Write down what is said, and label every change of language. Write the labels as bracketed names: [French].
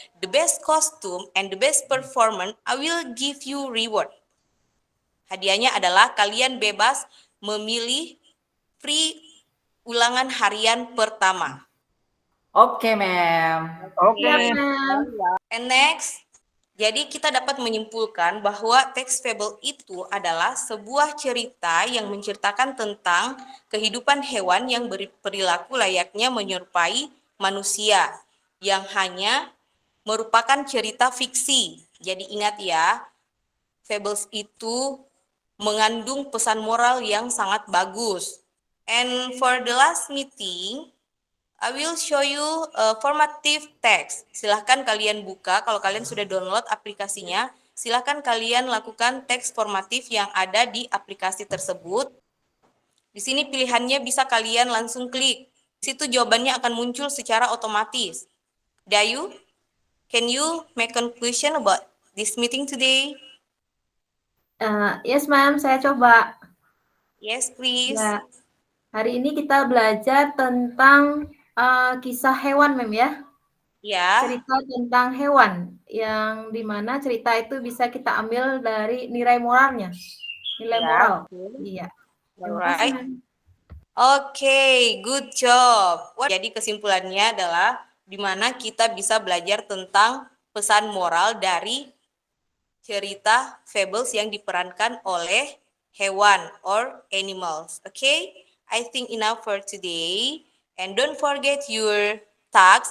[English] The best costume and the best performance, I will give you reward. [Indonesian] Hadiahnya adalah kalian bebas memilih free ulangan harian pertama. Oke, Mem. Oke. [English] And next, [Indonesian] jadi kita dapat menyimpulkan bahwa teks fable itu adalah sebuah cerita yang menceritakan tentang kehidupan hewan yang berperilaku layaknya menyerupai manusia, yang hanya merupakan cerita fiksi. Jadi ingat ya, fables itu mengandung pesan moral yang sangat bagus. [English] And for the last meeting, I will show you a formative text. [Indonesian] Silahkan kalian buka, kalau kalian sudah download aplikasinya, silahkan kalian lakukan teks formatif yang ada di aplikasi tersebut. Di sini pilihannya bisa kalian langsung klik. Di situ jawabannya akan muncul secara otomatis. [English] Dayu, can you make conclusion about this meeting today? Yes, Ma'am, [Indonesian] saya coba. [English] Yes, please. [Indonesian] Ya, hari ini kita belajar tentang kisah hewan, Mem ya. Ya. Cerita tentang hewan yang dimana cerita itu bisa kita ambil dari nilai moralnya, nilai moral. Iya. [English] Alright. Oke, good job. [Indonesian] Jadi kesimpulannya adalah di mana kita bisa belajar tentang pesan moral dari cerita fables yang diperankan oleh hewan [English] or animals. Okay? I think enough for today. And don't forget your tasks.